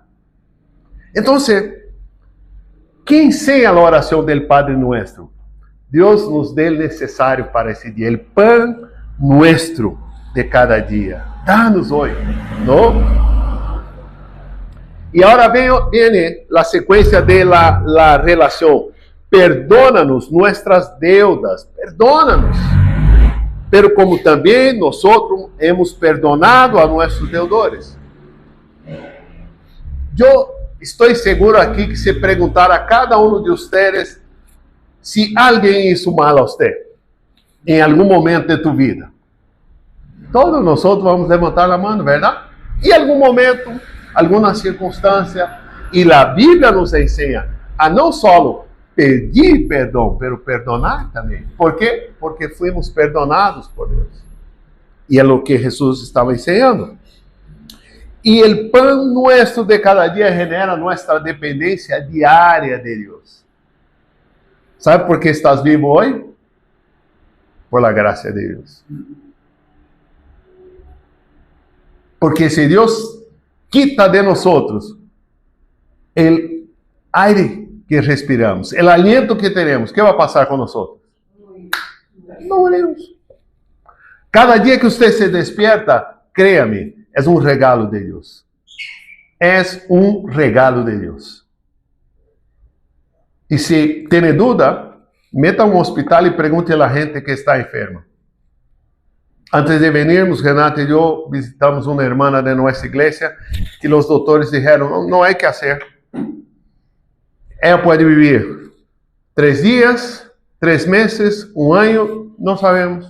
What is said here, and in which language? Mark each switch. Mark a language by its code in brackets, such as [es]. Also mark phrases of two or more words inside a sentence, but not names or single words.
[pt] Então, quem ensina a oração do Padre Nuestro? Deus nos dê o necessário para esse dia, o pão nuestro de cada dia. Dá-nos hoje, não? E agora vem a sequência [es] de la [pt] relação. [es] Perdónanos nuestras deudas, perdónanos. [pt] Pero como também nós [es] hemos perdonado [pt] a nossos deudores. Eu estou seguro aqui que se perguntar a cada um de vocês se alguém [es] hizo mal [pt] a você em algum momento de tu vida, todos nós vamos levantar a mão, verdade? Em algum momento, alguma circunstância, e a Bíblia nos ensina a não só pedir perdão, mas perdonar também. Por quê? Porque fomos perdonados por Deus. E é o que Jesus estava ensinando. E o pão nosso de cada dia genera nossa dependência diária de Deus. [es] ¿Sabe por qué estás vivo hoy? Por la gracia de Dios. Porque si Dios quita de nosotros el aire que respiramos, el aliento que tenemos, ¿qué va a pasar con nosotros? No moriremos. Cada día que usted se despierta, créame, es un regalo de Dios. Es un regalo de Dios. [pt] E se tem dúvida, meta a um hospital e pergunte a gente que está enferma. Antes de venirmos, Renata e eu visitamos uma irmã de nossa igreja que os doutores disseram, não há que fazer. Ela pode viver 3 dias, 3 meses, 1 ano, não sabemos.